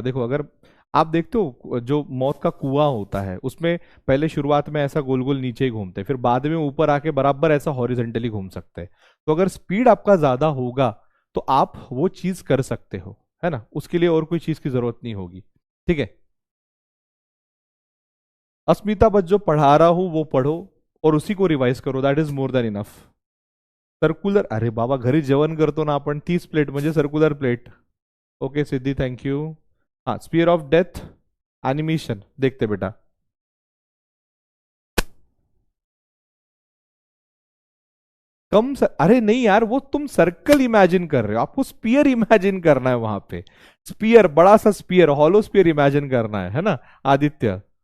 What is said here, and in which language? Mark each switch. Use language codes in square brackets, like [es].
[hi] देखो अगर आप देखते हो जो मौत का कुआं होता है, उसमें पहले शुरुआत में ऐसा गोल गोल नीचे ही घूमते हैं, फिर बाद में ऊपर आके बराबर ऐसा हॉरिजेंटली घूम सकते हैं। तो अगर स्पीड आपका ज्यादा होगा तो आप वो चीज कर सकते हो, है ना, उसके लिए और कोई चीज की जरूरत नहीं होगी। ठीक है, अस्मिता, बस जो पढ़ा रहा हूं वो पढ़ो और उसी को रिवाइज करो, [en] That is more than enough. [mr] Circular, अरे बाबा घरी जेवण करतो ना आपण, 30 प्लेट म्हणजे circular plate. [en] Okay Siddhi, thank you. [hi] हाँ, स्पीयर ऑफ डेथ एनिमेशन देखते बेटा। अरे नहीं यार, वो तुम सर्कल इमेजिन कर रहे हो, आपको स्पीयर इमेजिन करना है वहां पे। स्पीयर, बड़ा सा स्पीयर, हॉलो स्पीयर इमेजिन करना है ना आदित्य।